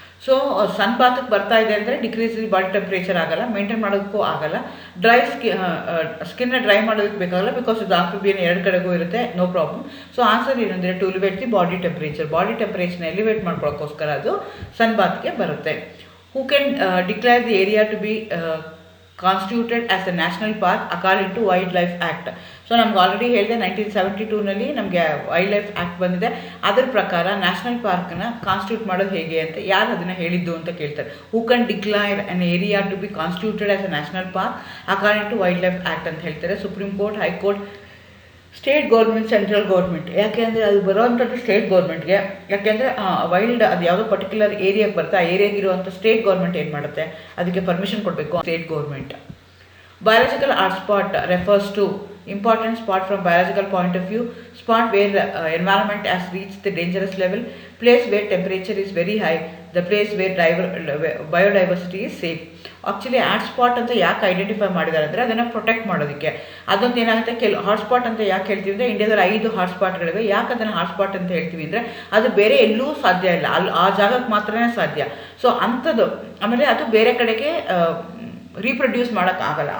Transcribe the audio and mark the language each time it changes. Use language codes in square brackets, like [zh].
[kn] So ಸನ್ ಬಾತ್ಗೆ ಬರ್ತಾ ಇದೆ ಅಂದರೆ [en] decrease the body temperature [kn] ಆಗಲ್ಲ, ಮೇಂಟೈನ್ ಮಾಡೋದಕ್ಕೂ ಆಗಲ್ಲ. ಡ್ರೈ ಸ್ಕಿನ್ನ ಡ್ರೈ ಮಾಡೋದಕ್ಕೆ ಬೇಕಾಗಲ್ಲ, ಬಿಕಾಸ್ ಇದು ಆಂಫಿಬಿಯನ್ ಎರಡು ಕಡೆಗೂ ಇರುತ್ತೆ, ನೋ ಪ್ರಾಬ್ಲಮ್. ಸೊ ಆನ್ಸರ್ ಏನಂದರೆ [en] To elevate the body temperature. [kn] Body ಟೆಂಪ್ರೇಚರ್ನ elevate ಮಾಡ್ಕೊಳ್ಳೋಕ್ಕೋಸ್ಕರ ಅದು ಸನ್ ಬಾತ್ಗೆ ಬರುತ್ತೆ. [en] Who can declare the area to be constituted as a national park according to Wildlife Act. [kn] So ನಮ್ಗೆ ಆಲ್ರೆಡಿ ಹೇಳಿದೆ 1972ನಲ್ಲಿ ನಮಗೆ ವೈಲ್ಡ್ ಲೈಫ್ ಆ್ಯಕ್ಟ್ ಬಂದಿದೆ. ಅದರ ಪ್ರಕಾರ national ಪಾರ್ಕ್ನ constitute ಮಾಡೋದು ಹೇಗೆ ಅಂತ ಯಾರು ಅದನ್ನು ಹೇಳಿದ್ದು ಅಂತ ಕೇಳ್ತಾರೆ. [en] who can declare an area to be constituted as a national park according to wildlife act [kn] ಅಂತ ಹೇಳ್ತಾರೆ. [en] Supreme court, high court, state government, central government. [kn] ಯಾಕೆ ಅಂದರೆ ಅದು ಬರೋವಂಥದ್ದು ಸ್ಟೇಟ್ ಗೌರ್ಮೆಂಟ್ಗೆ. ಯಾಕೆಂದರೆ ವೈಲ್ಡ್ ಅದು ಯಾವುದೋ ಪರ್ಟಿಕ್ಯುಲರ್ ಏರಿಯಾಗೆ ಬರುತ್ತೆ, ಆ ಏರಿಯಾಗೆ ಇರುವಂಥ ಸ್ಟೇಟ್ ಗೌರ್ಮೆಂಟ್ ಏನು ಮಾಡುತ್ತೆ, ಅದಕ್ಕೆ ಪರ್ಮಿಷನ್ ಕೊಡಬೇಕು state government. [en] Biological hotspot refers to important spot from biological point of view, spot where environment has reached the dangerous level, place where temperature is very high, the place where biodiversity is safe. [kn] Actually hotspot ಅಂತ ಯಾಕೆ identify ಮಾಡಿದ್ದಾರೆ ಅಂದರೆ ಅದನ್ನು protect ಮಾಡೋದಕ್ಕೆ. ಅದೊಂದು ಏನಾಗುತ್ತೆ, hotspot ಅಂತ ಯಾಕೆ ಹೇಳ್ತೀವಿ ಅಂದರೆ ಇಂಡಿಯಾದಲ್ಲಿ 5 ಹಾಟ್ಸ್ಪಾಟ್ಗಳಿವೆ. ಯಾಕೆ ಅದನ್ನು ಹಾಟ್ಸ್ಪಾಟ್ ಅಂತ ಹೇಳ್ತೀವಿ ಅಂದರೆ ಅದು ಬೇರೆ ಎಲ್ಲೂ ಸಾಧ್ಯ ಇಲ್ಲ, ಅಲ್ಲಿ ಆ ಜಾಗಕ್ಕೆ ಮಾತ್ರನೇ ಸಾಧ್ಯ. ಸೊ ಅಂಥದ್ದು, ಆಮೇಲೆ ಅದು ಬೇರೆ ಕಡೆಗೆ ರೀಪ್ರೊಡ್ಯೂಸ್ ಮಾಡೋಕ್ಕಾಗಲ್ಲ.